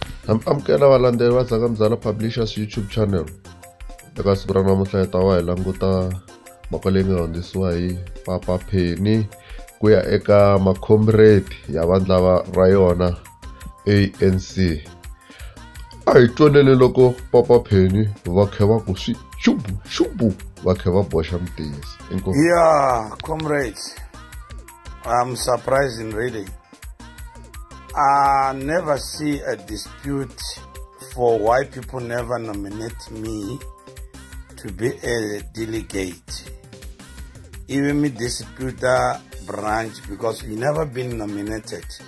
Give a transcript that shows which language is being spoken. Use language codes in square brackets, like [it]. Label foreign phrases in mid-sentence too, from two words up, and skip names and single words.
[ts] amukela valandzeleri va Zaka Mzala Publishers YouTube channel. Eka siku ra namuntlha hi ta va hi languta mhaka leyi nga hundzisiwa hi Papa Penny ku ya eka macomrade ya vandla ra yona ANC. A hi twanele loko Papa Penny va khe va ku swi xubu va khe va boxa mutiyisi. [en] Yeah, comrades, I'm surprised in reading. I never see a dispute for why people never nominate me to be a delegate. Even me dispute the branch because we never been nominated.